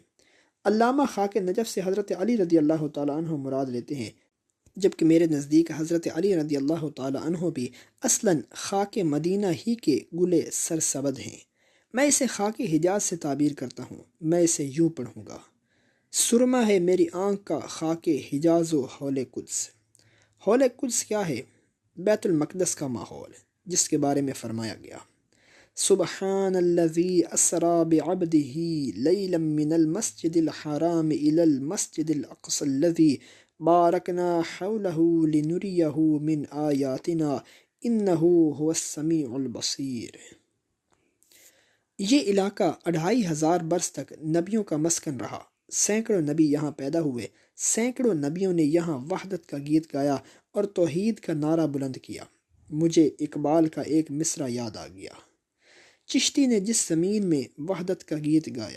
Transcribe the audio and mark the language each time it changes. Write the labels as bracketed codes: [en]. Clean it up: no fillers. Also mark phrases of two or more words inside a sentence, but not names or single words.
[ur] علامہ خاک نجف سے حضرت علی رضی اللہ تعالیٰ عنہ مراد لیتے ہیں، جبکہ میرے نزدیک حضرت علی رضی اللہ تعالیٰ عنہ بھی اصلاً خاک مدینہ ہی کے گلے سرسبد ہیں۔ میں اسے خاک حجاز سے تعبیر کرتا ہوں۔ میں اسے یوں پڑھوں گا: سرما ہے میری آنکھ کا خاک حجاز و حول قدس۔ حول قدس کیا ہے؟ بیت المقدس کا ماحول، جس کے بارے میں فرمایا گیا: [ar] سبحان الذی اسری بعبدہ لیلا من المسجد الحرام الی المسجد الاقصی الذی بارکنا حولہ لنریہ من آیاتنا انہ هو السمیع البصیر۔ [ur] یہ علاقہ 2500 برس تک نبیوں کا مسکن رہا۔ سینکڑوں نبی یہاں پیدا ہوئے، سینکڑوں نبیوں نے یہاں وحدت کا گیت گایا اور توحید کا نعرہ بلند کیا۔ مجھے اقبال کا ایک مصرع یاد آ گیا: چشتی نے جس زمین میں وحدت کا گیت گایا۔